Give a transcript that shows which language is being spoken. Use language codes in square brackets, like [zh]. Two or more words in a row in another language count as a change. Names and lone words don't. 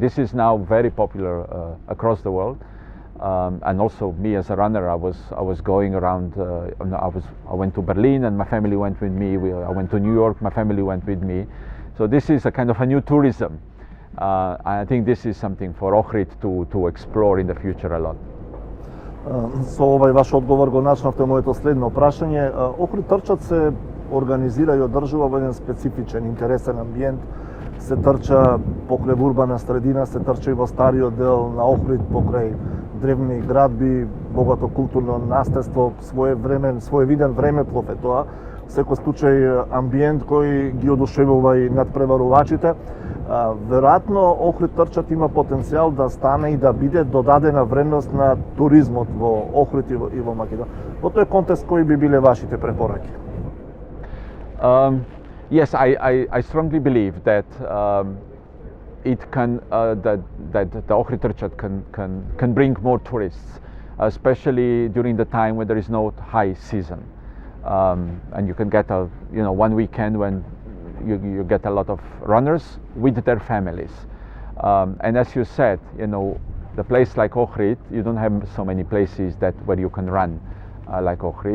[en] This is now very popular across the world. And also me as a runner, I was going around. I went to Berlin and my family went with me. I went to New York, my family went with me. So this is a kind of a new tourism. I think this is something for Охрид to explore in the future a lot. [mk] Со овај ваш одговор го начнавте моето следно прашање. Охрид трчат се организира и одржува во еден специфичен, интересен амбиент. Се трча покрај урбана средина, се трча и во стариот дел на Охрид, покрај древни градби, богато културно наследство, своевиден времеплов е тоа. Секој случај амбиент кој ги одушевува и надпреварувачите. Веројатно Охрид трчат има потенцијал да стане и да биде додадена вредност на туризмот во Охрид и во Македонија. Во тој контекст кои би биле вашите препораки? [en] Yes, I strongly believe that it can that the Охрид trčat can bring more tourists, especially during the time when there is no high season, and you can get one weekend when you get a lot of runners with their families, and as you said, the place like Охрид, you don't have so many places where you can run like Охрид.